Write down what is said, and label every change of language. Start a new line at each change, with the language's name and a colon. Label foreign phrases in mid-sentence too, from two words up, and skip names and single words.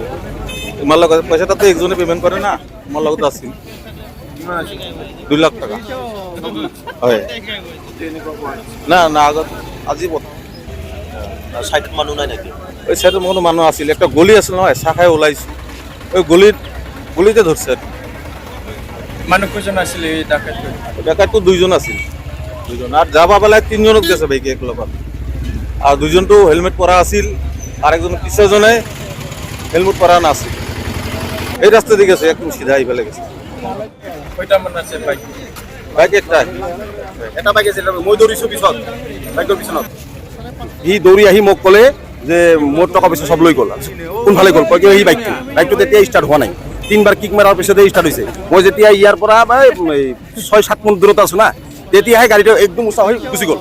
Assamese: তোমাৰ লগত পইচা তাতে একজনে পে'মেণ্ট কৰে না, মোৰ লগত আছিল 2 লাখ টকা। হয় না না, আগত আজি চাইডত মানুহ নাই নেকি? ওই চাইডত কোনো মানুহ আছিল। একটা গলি আছিল নহয়, চাহ খাই ওলাইছোঁ।
Bangla: ওই গলিতে ধরছে।
Assamese: মানুহ কেইজন আছিল এই ডাকাত? ডাকাতটো 2জন আছিল, 2জন।
Bangla: আর যাবা বেলায় 3জনক গেছে বাইকে এক লগত। আর 2জনটো হেলমেট পরা
Assamese: আছিল,
Bangla: আর একজন পিছজনে হেলমেট পরা নাছিল। এই রাস্তা দিয়ে গেছে, একদম সিধা আইফালে গেছে। কয়টা মান আছে বাইক? বাইক একটাই।
Assamese: এটা বাইক আছিল, মই দৌৰিছোঁ পিছত বাইকৰ পিছনত। সি দৌৰি আহি মোক ক'লে যে মোৰ টকা পইচা সব লৈ গ'ল। কোনফালে গ'ল কয় কি সেই বাইকটো তেতিয়া ষ্টাৰ্ট হোৱা নাই। 3বাৰ কিক মাৰাৰ পিছতে ষ্টাৰ্ট হৈছে। মই যেতিয়া ইয়াৰ পৰা 6-7 মিনিট দূৰত আছোঁ না, তেতিয়াহে গাড়ীটো একদম উঁচা হৈ গুচি গ'ল।